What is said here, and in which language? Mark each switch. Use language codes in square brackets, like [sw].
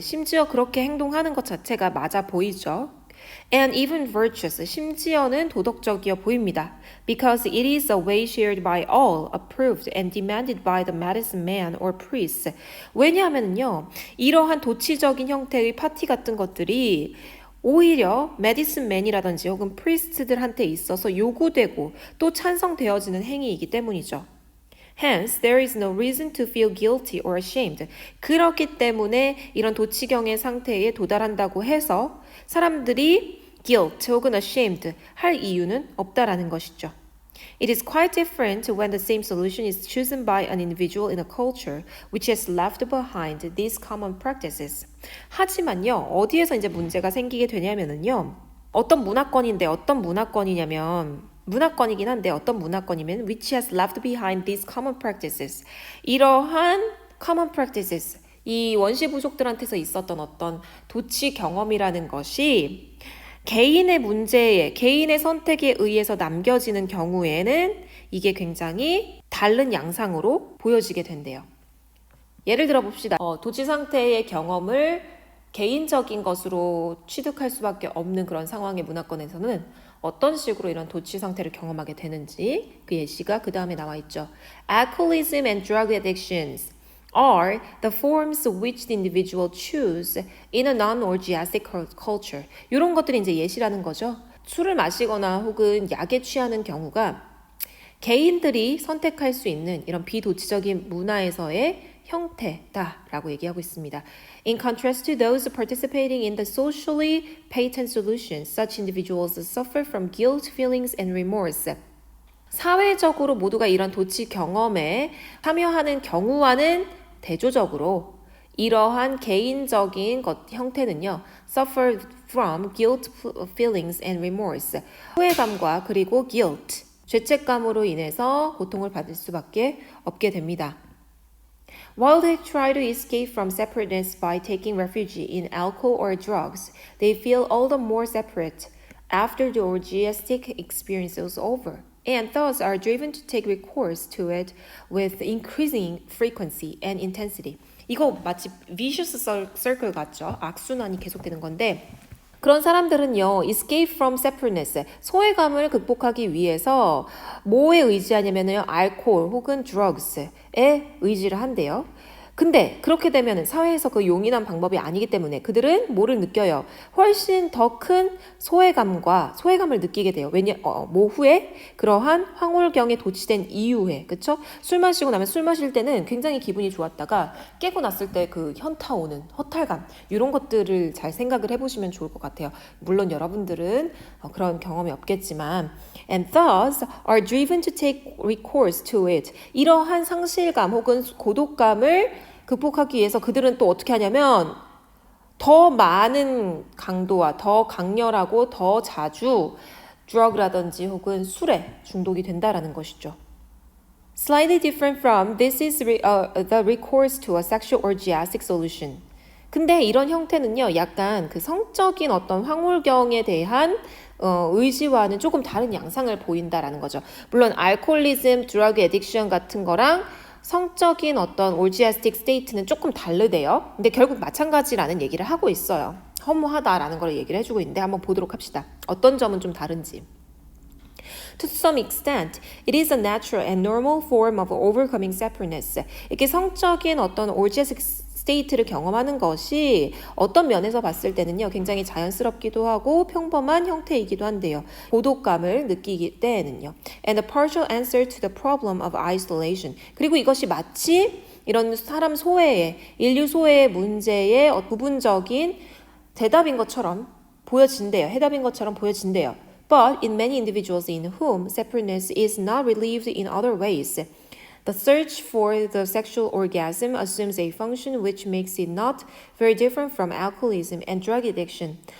[ko] 심지어 그렇게 행동하는 것 자체가 맞아 보이죠. [en] And even virtuous, [ko] 심지어는 도덕적이어 보입니다. [en] Because it is a way shared by all, approved and demanded by the medicine man or priest. [ko] 왜냐하면요, 이러한 도치적인 형태의 파티 같은 것들이 오히려 메디슨맨이라든지 혹은 프리스트들한테 있어서 요구되고 또 찬성되어지는 행위이기 때문이죠. [en] Hence, there is no reason to feel guilty or ashamed. [ko] 그렇기 때문에 이런 도치경의 상태에 도달한다고 해서 사람들이 guilt 혹은 ashamed 할 이유는 없다라는 것이죠. [en] It is quite different when the same solution is chosen by an individual in a culture which has left behind these common practices. [ko] 하지만요, 어디에서 이제 문제가 생기게 되냐면은요, 어떤 문화권인데 어떤 문화권이냐면 문화권이긴 한데 어떤 문화권이면 [en] which has left behind these common practices. [ko] 이러한 [en] common practices. [ko] 이 원시 부족들한테서 있었던 어떤 도치 경험이라는 것이 개인의 문제에, 개인의 선택에 의해서 남겨지는 경우에는 이게 굉장히 다른 양상으로 보여지게 된대요. 예를 들어 봅시다. 도치 상태의 경험을 개인적인 것으로 취득할 수밖에 없는 그런 상황의 문화권에서는 어떤 식으로 이런 도치 상태를 경험하게 되는지 그 예시가 그 다음에 나와 있죠. [en] Alcoholism and drug addictions are the forms which the individual choose in a non-orgiastic culture. [ko] 이런 것들이 이제 예시라는 거죠. 술을 마시거나 혹은 약에 취하는 경우가 개인들이 선택할 수 있는 이런 비도치적인 문화에서의 형태다라고 얘기하고 있습니다. [en] In contrast to those participating in the socially patent solutions, such individuals suffer from guilt, feelings, and remorse. [ko] 사회적으로 모두가 이런 도치 경험에 참여하는 경우와는 대조적으로 이러한 개인적인 형태는요, [en] suffer from guilt, feelings, and remorse. [ko] 후회감과 그리고 guilt, 죄책감으로 인해서 고통을 받을 수밖에 없게 됩니다. [en] While they try to escape from separateness by taking refuge in alcohol or drugs, they feel all the more separate after the orgiastic experience is over, and thus are driven to take recourse to it with increasing frequency and intensity. [ko] 이거 마치 [en] vicious circle [ko] 같죠? 악순환이 계속되는 건데 그런 사람들은요, [en] escape from separateness, [ko] 소외감을 극복하기 위해서 뭐에 의지하냐면요, 알코올 혹은 drugs에 의지를 한대요. 근데 그렇게 되면 사회에서 그 용이한 방법이 아니기 때문에 그들은 뭐를 느껴요? 훨씬 더 큰 소외감을 느끼게 돼요. 모후에 그러한 황홀경에 도취된 이후에, 그쵸? 술 마시고 나면 술 마실 때는 굉장히 기분이 좋았다가 깨고 났을 때 그 현타 오는 허탈감, 이런 것들을 잘 생각을 해보시면 좋을 것 같아요. 물론 여러분들은 그런 경험이 없겠지만 [en] and thus are driven to take recourse to it. [ko] 이러한 상실감 혹은 고독감을 극복하기 위해서 그들은 또 어떻게 하냐면 더 많은 강도와 더 강렬하고 더 자주 drug라든지 혹은 술에 중독이 된다라는 것이죠. [en] Slightly different from this is the recourse to a sexual orgiastic solution. [ko] 근데 이런 형태는요, 약간 그 성적인 어떤 황홀경에 대한 의지와는 조금 다른 양상을 보인다라는 거죠. 물론 알코올리즘, 드러그 애딕션 같은 거랑 성적인 어떤 orgiastic state는 조금 다르대요. 근데 결국 마찬가지라는 얘기를 하고 있어요. 허무하다라는 걸 얘기를 해주고 있는데 한번 보도록 합시다. 어떤 점은 좀 다른지. [en] To some extent, it is a natural and normal form of overcoming separateness. [ko] 이게 성적인 어떤 orgiastic state를 경험하는 것이 어떤 면에서 봤을 때는요, 굉장히 자연스럽기도 하고 평범한 형태이기도 한데요. 고독감을 느끼기 때에는요. [en] And a partial answer to the problem of isolation. [ko] 그리고 이것이 마치 이런 사람 소외의, 인류 소외의 문제의 부분적인 대답인 것처럼 보여진대요. 해답인 것처럼 보여진대요. [en] But in many individuals in whom separateness is not relieved in other ways, the search for the sexual orgasm assumes a function which makes it not very different from alcoholism and drug addiction.